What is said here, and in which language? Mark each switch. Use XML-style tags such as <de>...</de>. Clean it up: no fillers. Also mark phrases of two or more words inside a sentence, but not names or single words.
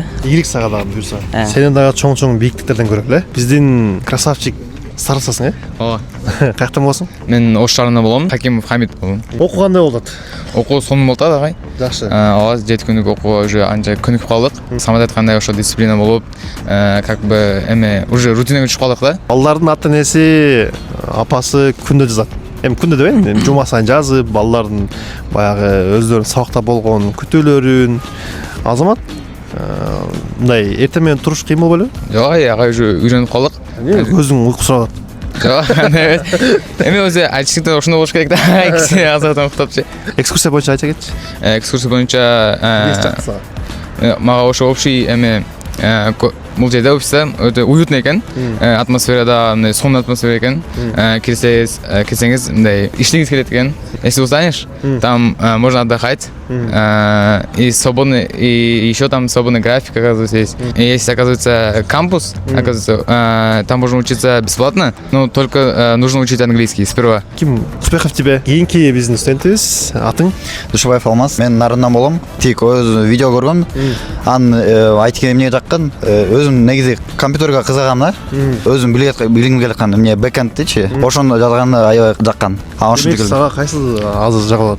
<ky>Ийгилик сага дагы буюрса. Сенен дагы чоң бийиктиктерден көрөлү, Биздин красавчик Сарысасың, Ооба. Каяктан болосуң? Мен Ош шаарынан болом, Хакимов Хамид болом. Окуу кандай болуп атат? Окуу сонун болуп атат, агай. Жакшы. Ооба, 7 күндүк окууга уже анча көнүп калдык. Самат айткандай ошо дисциплина болуп,</ky> <ru>как бы</ru> <ky>эме уже рутинага түшүп калдык да. Балдардын ата энеси, апасы күндө жазат. эми күндө дебейм, эми жума сайын жазып, балдардын баягы өздөрүнүн сабакта болгон күтүүлөрүн. Азамат, мындай эртең менен туруш кыйын болбойбу? Жок, ага уже үйрөнүп калдык. Көзүң уйку сурап атат. Жок, эмес. Эми өзү айтчылыкта ошондой болуш керек да. Киши азырдан уктапчы. Экскурсия боюнча айта кетчи. Экскурсия боюнча мага ошо общий эме бул жерде офисте өтө уютный экен. Атмосферада мындай сонун атмосфера экен. Кирсеңиз мындай иштегиңиз келет экен.</ky> <ru>Если устанешь, там можно отдыхать. И свободный, и еще там свободный график, оказывается, есть. И есть, оказывается, кампус, оказывается, там можно учиться бесплатно, но только нужно учить английский сперва. Ким успехов тебе?</ru> <ky>Кийинки биздин студентибиз, атың? Душубаев Алмаз. Мен Нарындан болом. Тик өз видео көргөн. Аны айткен эмне жаккан, өзүм негизи компьютерге кызыгам да. Өзүм билгим келе аткан эмне бэкэндчи. Ошону жазганы аябай жаккан. Сага кайсы азыр жагат?</ky>